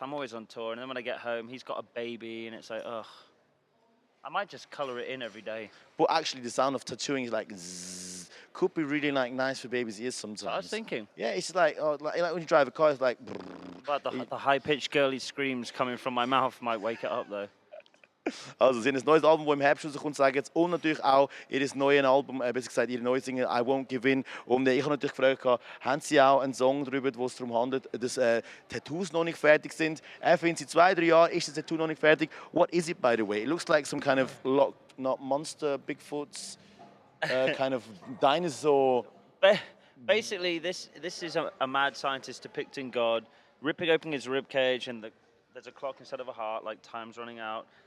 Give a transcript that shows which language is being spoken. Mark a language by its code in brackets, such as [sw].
[en] I'm always on tour, and then when I get home, he's got a baby, and it's like, ugh. I might just colour it in every day. But actually, the sound of tattooing is like zzz, could be really nice for babies' ears sometimes. I was thinking. Yeah, it's like when you drive a car, it's like. But the high-pitched girly screams coming from my mouth might wake it up, though. [de] Also, sie haben ein neues Album, das im Herbst rauskommt, sagen jetzt. Und natürlich auch ihr neues Album, besser gesagt, ihre neue Single «I Won't Give In». Und ich habe natürlich gefragt, haben sie auch einen Song darüber, wo es darum handelt, dass Tattoos noch nicht fertig sind. Er findet, seit 2-3 Jahren ist das Tattoo noch nicht fertig. [en] What is it, by the way? It looks like some kind of not monster, Bigfoots, kind of dinosaur. Basically, this is a mad scientist depicting God ripping open his rib cage, and there's a clock instead of a heart, like time's running out.